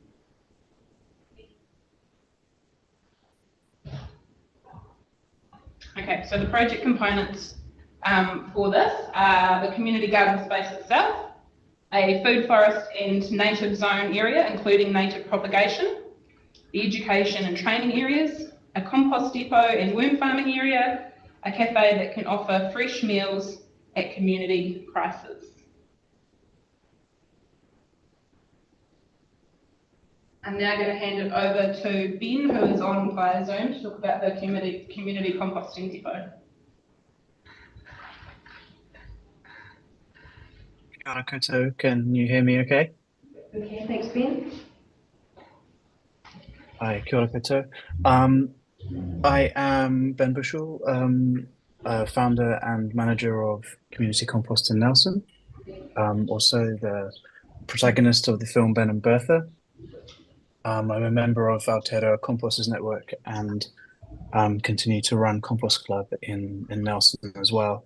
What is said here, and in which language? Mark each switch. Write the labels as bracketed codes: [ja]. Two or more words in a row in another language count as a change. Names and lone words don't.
[en] Okay, so the project components for this are the community garden space itself, a food forest and native zone area, including native propagation, the education and training areas, a compost depot and worm farming area, a cafe that can offer fresh meals at community prices. I'm now going to hand it over to Ben, who is on via Zoom, to talk about the community composting depot. [mi] Kia ora koutou, [en] can you hear me okay? Okay, thanks, Ben. [mi] Hi, kia ora koutou. [en] I am Ben Bushell, founder and manager of Community Compost in Nelson, also the protagonist of the film Ben and Bertha. I'm a member of Aotearoa Composters Network and continue to run Compost Club in Nelson as well.